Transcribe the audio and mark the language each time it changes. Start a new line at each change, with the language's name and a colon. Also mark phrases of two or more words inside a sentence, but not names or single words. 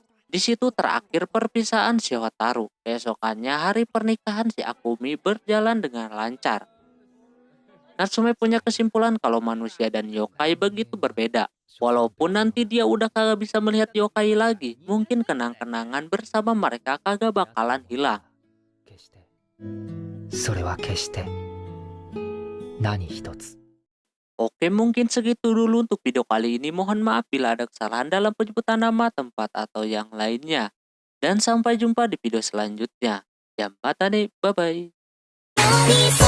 Indonesian: Di situ terakhir perpisahan si Hotaru. Keesokannya hari pernikahan si Akumi berjalan dengan lancar. Natsume punya kesimpulan kalau manusia dan yokai begitu berbeda. Walaupun nanti dia udah kagak bisa melihat yokai lagi, mungkin kenang-kenangan bersama mereka kagak bakalan hilang.
Japanese: それは決して何一つ
Indonesian: Oke, mungkin segitu dulu untuk video kali ini. Mohon maaf bila ada kesalahan dalam penyebutan nama, tempat, atau yang lainnya. Dan sampai jumpa di video selanjutnya. Yamata nih, bye-bye.